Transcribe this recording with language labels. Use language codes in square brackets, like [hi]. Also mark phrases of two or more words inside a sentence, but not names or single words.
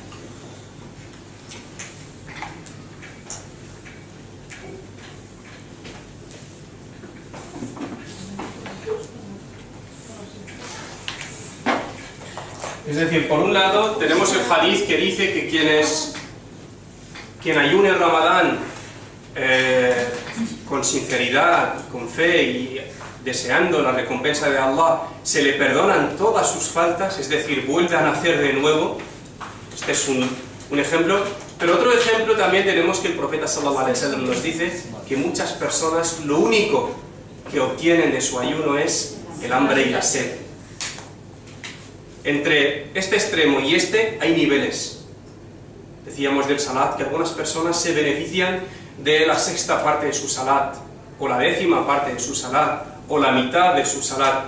[es] Es decir, por un lado tenemos el hadith que dice que quien ayune en Ramadán con sinceridad, con fe y deseando la recompensa de Allah, se le perdonan todas sus faltas, es decir, vuelve a nacer de nuevo. Este es un ejemplo. Pero otro ejemplo también tenemos que el profeta [ar] صلى الله عليه وسلم [es] nos dice que muchas personas lo único que obtienen de su ayuno es el hambre y la sed. Entre este extremo y este hay niveles. Decíamos del salat que algunas personas se benefician de la sexta parte de su salat, o la décima parte de su salat, o la mitad de su salat.